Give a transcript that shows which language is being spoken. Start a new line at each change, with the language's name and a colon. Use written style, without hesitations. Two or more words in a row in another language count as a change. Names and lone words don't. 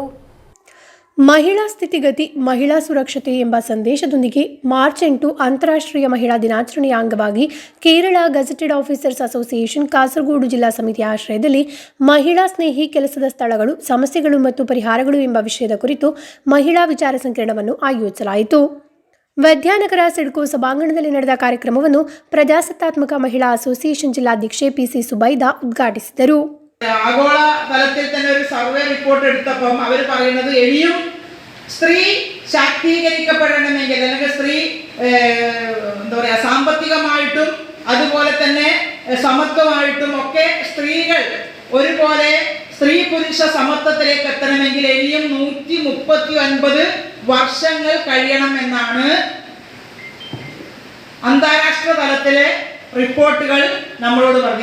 Kannada: ಮಹಿಳಾ ಸ್ಥಿತಿಗತಿ, ಮಹಿಳಾ ಸುರಕ್ಷತೆ ಎಂಬ ಸಂದೇಶದೊಂದಿಗೆ ಮಾರ್ಚ್ 8 ಅಂತಾರಾಷ್ಟ್ರೀಯ ಮಹಿಳಾ ದಿನಾಚರಣೆಯ ಅಂಗವಾಗಿ ಕೇರಳ ಗೆಜೆಟೆಡ್ ಆಫೀಸರ್ಸ್ ಅಸೋಸಿಯೇಷನ್ ಕಾಸರಗೋಡು ಜಿಲ್ಲಾ ಸಮಿತಿಯ ಆಶ್ರಯದಲ್ಲಿ ಮಹಿಳಾ ಸ್ನೇಹಿ ಕೆಲಸದ ಸ್ಥಳಗಳು, ಸಮಸ್ಯೆಗಳು ಮತ್ತು ಪರಿಹಾರಗಳು ಎಂಬ ವಿಷಯದ ಕುರಿತು ಮಹಿಳಾ ವಿಚಾರ ಸಂಕಿರಣವನ್ನು ಆಯೋಜಿಸಲಾಯಿತು. ವಿದ್ಯಾನಗರ ಸಿಡ್ಕೋ ಸಭಾಂಗಣದಲ್ಲಿ ನಡೆದ ಕಾರ್ಯಕ್ರಮವನ್ನು ಪ್ರಜಾಸತ್ತಾತ್ಮಕ ಮಹಿಳಾ ಅಸೋಸಿಯೇಷನ್ ಜಿಲ್ಲಾಧ್ಯಕ್ಷೆ PC സുബൈദ ഉദ്ഘാಟಿಸಿದರು.
Malayalam: ആഗോള തലത്തിൽ തന്നെ ഒരു
English: survey report
Malayalam: എടുത്തപ്പം അവർ പറയുന്നത് ഇനിയും സ്ത്രീ ശാക്തീകരിക്കപ്പെടണമെങ്കിൽ അല്ലെങ്കിൽ സ്ത്രീ എന്താ പറയുക സാമ്പത്തികമായിട്ടും അതുപോലെ തന്നെ സമത്വമായിട്ടും ഒക്കെ സ്ത്രീകൾ ഒരുപോലെ സ്ത്രീ പുരുഷ സമത്വത്തിലേക്ക് എത്തണമെങ്കിൽ ഇനിയും 139 വർഷങ്ങൾ കഴിയണമെന്നാണ് അന്താരാഷ്ട്ര തലത്തിലെ റിപ്പോർട്ടുകൾ നമ്മളോട് പറഞ്ഞു.